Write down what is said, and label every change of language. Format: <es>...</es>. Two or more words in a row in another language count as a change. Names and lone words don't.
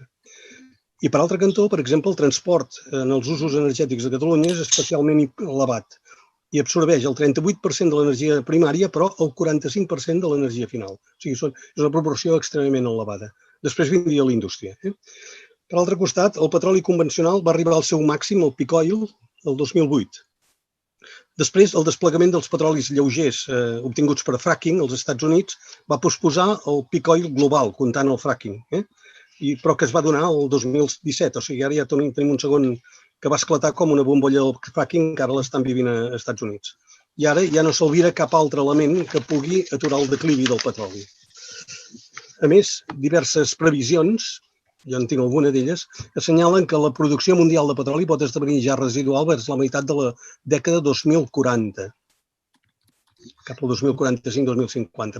<ca>I per altre cantó, per exemple, el transport en els usos energètics de Catalunya és especialment elevat i absorbeix el 38% de l'energia primària, però el 45% de l'energia final. O sigui, és una proporció extremament elevada. Després vindria la indústria. Per altre costat, el petroli convencional va arribar al seu màxim, el</ca> <en>peak oil,</en> <ca>el 2008. Després, el desplegament dels petrolis lleugers obtinguts per fracking als Estats Units va posposar el</ca> <en>peak oil</en> <ca>global, comptant el fracking, però que es va donar el 2017. O sigui, ara ja tenim un segon que va esclatar com una bombolla del fracking que ara l'estan vivint als Estats Units. I ara ja no s'alvira cap altre element que pugui aturar el declivi del petroli. A més, diverses previsions, jo en tinc alguna d'elles, assenyalen que la producció mundial de petroli pot esdevenir ja residual vers la meitat de la dècada 2040, cap al 2045-2050.</ca>